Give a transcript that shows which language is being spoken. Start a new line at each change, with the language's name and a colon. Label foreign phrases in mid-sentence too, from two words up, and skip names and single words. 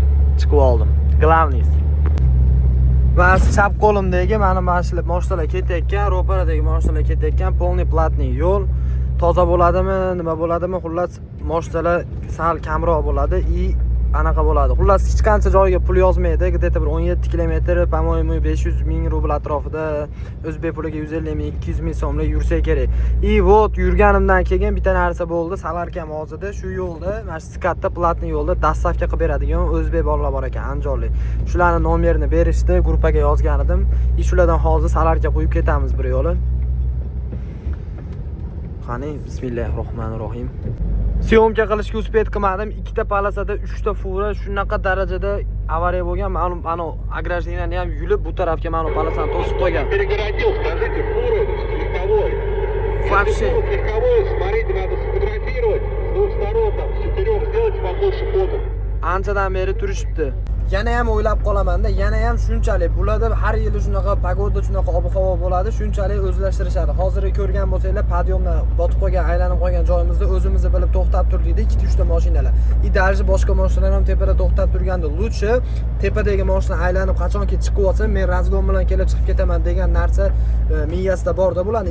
Uzbek: Chiqib oldim. Glavniy. Mana chap qo'limdagi mana mashinalar ketayotgan, ro'paradagi mashinalar ketayotgan, polniy platniy yo'l. Toza bo'ladimi, nima bo'ladimi? Xullas mashinalar sal kamroq bo'ladi anaqa bo'ladi. Xullas hech qancha joyga pul yozmaydi. Где-то bir 17 kilometr, по-моему, 500 ming rubl atrofida o'zbek puliga 150 ming, 200 ming so'mlik yursa kerak. Вот yurganimdan keyin bitta narsa bo'ldi. Samarqand hozirda shu yo'lda, mana shu skatda platniy yo'lda dastavka qilib beradigan o'zbek bolalar bor ekan, Andijonlik. Shularning nomerini berishdi, gruppaga yozgan edim. Shulardan hozir Samarqandga qo'yib ketamiz bir yo'li. Qani, bismillahirrohmanirrohim. Syomka qilishga uspet qilmadim. Ikkita palasada 3 ta fura shunaqa darajada avariya bo'lgan. Mana ограждениeni ham yulib bu tarafga mana palasani to'sib qo'ygan.
Russian: Перегородил, скажите, фуру легковой. Вообще. Легковой, смотрите, надо сфотографировать с двух сторон, там, с четырех сделать побольше фото.
Uzbek: Anchadan beri turishibdi. Yana ham o'ylab qolaman-da, yana ham shunchalik bularda har yili shunaqa pagoda, shunaqa ob-havo bo'ladi, shunchalik o'zlashtirishadi. Hozir ko'rgan bo'lsanglar, podyomda botib qolgan, aylanib qolgan joyimizda o'zimizni bilib to'xtab turdik, 2-3 ta mashinalar. Даже boshqa mashinalar ham tepada to'xtab turganda, lutchi tepadagi mashina aylanib qachonki chiqib olsa, men razgon bilan kelib chiqib ketaman degan narsa miyasida borda bo'ladi.